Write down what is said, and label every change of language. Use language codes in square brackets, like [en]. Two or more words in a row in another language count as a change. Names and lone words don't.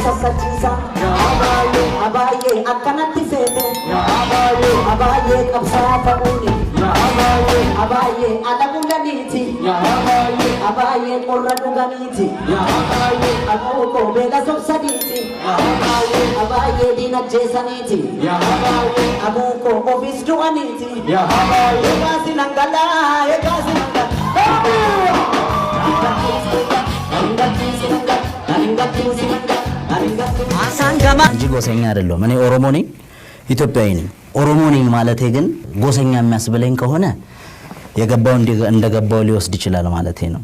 [om] sassachiisa abaayee akkanatti seete abaayee qabsaa ta'uuni abaayee adabulaniiti abaayee qorra dhuganiiti abuu koo beela sobsaniiti abaayee diinajjeesaniiti abuu koo ofis du'aniiti eegaasi nangalaa eegaasi [am] እንጂ ጎሰኛ አይደለም። እኔ ኦሮሞ ነኝ፣ ኢትዮጵያዊ ነኝ። ኦሮሞ ነኝ ማለቴ ግን ጎሰኛ የሚያስብለኝ ከሆነ የገባው እንደገባው ሊወስድ ይችላል ማለቴ ነው።